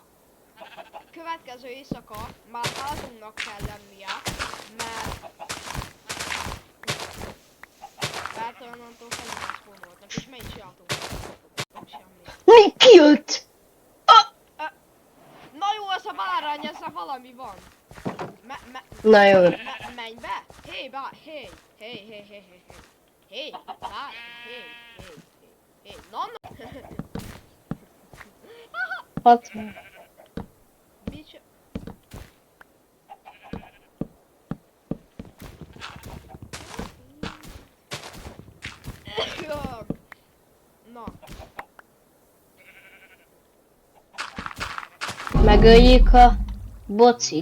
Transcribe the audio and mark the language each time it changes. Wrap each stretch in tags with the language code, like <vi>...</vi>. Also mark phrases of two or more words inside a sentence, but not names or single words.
<hu>Következő éjszaka már házunknak kell lennie, mert onnantól felül spónoltak, és meg is csináltunk. Semmi. Mi kijött? Na jó, ez a bárány, ezzel valami van. Na jó. Menj be! Hé, hé! Hé, hé, hé, hé, hé. Hé, bár, hé, hé, hé, hé. Na, Hat. mit csinál? Na, Megöljük a bocit.</hu>